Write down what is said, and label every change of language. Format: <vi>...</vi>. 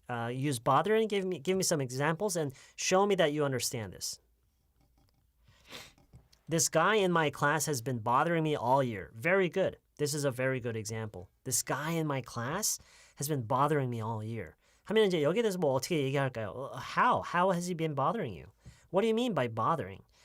<en>Use bother and give me some examples and show me that you understand this. This guy in my class has been bothering me all year. Very good. This is a very good example. This guy in my class has been bothering me all year.</en> <ko>하면 이제 여기에 대해서 뭐 어떻게 얘기할까요?</ko> <en>How has he been bothering you? What do you mean by bothering?</en>